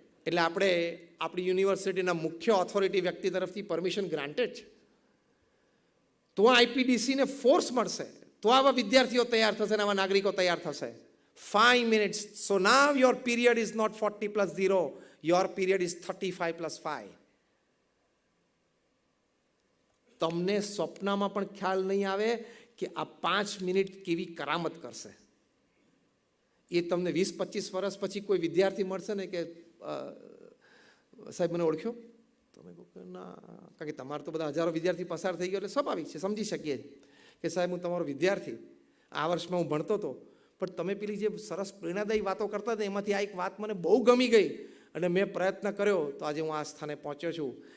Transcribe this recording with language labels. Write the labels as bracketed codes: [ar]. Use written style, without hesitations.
[gu] એટલે આપણે આપણી યુનિવર્સિટીના મુખ્ય ઓથોરિટી વ્યક્તિ તરફથી પરમિશન ગ્રાન્ટેડ છે. તો આઈપીડીસીને ફોર્સ મળશે, તો આવા વિદ્યાર્થીઓ તૈયાર થશે, આવા નાગરિકો તૈયાર થશે. [en] 5 minutes. So now your period is not 40+0. Your period is 35+5. [gu] તમને સ્વપ્નમાં પણ ખ્યાલ નહીં આવે કે આ 5 મિનિટ કેવી કરામત કરશે. એ તમને 20-25 વર્ષ પછી કોઈ વિદ્યાર્થી મળશે ને કે સાહેબ મને ઓળખ્યો? તમે કહો કે ના, કારણ કે તમારે તો બધા હજારો વિદ્યાર્થી પસાર થઈ ગયો એટલે સ્વાભાવિક છે, સમજી શકીએ કે સાહેબ હું તમારો વિદ્યાર્થી, આ વર્ષમાં હું ભણતો હતો, પણ તમે પેલી જે સરસ પ્રેરણાદાયી વાતો કરતા હતા એમાંથી આ એક વાત મને બહુ ગમી ગઈ અને મેં પ્રયત્ન કર્યો તો આજે હું આ સ્થાને પહોંચ્યો છું.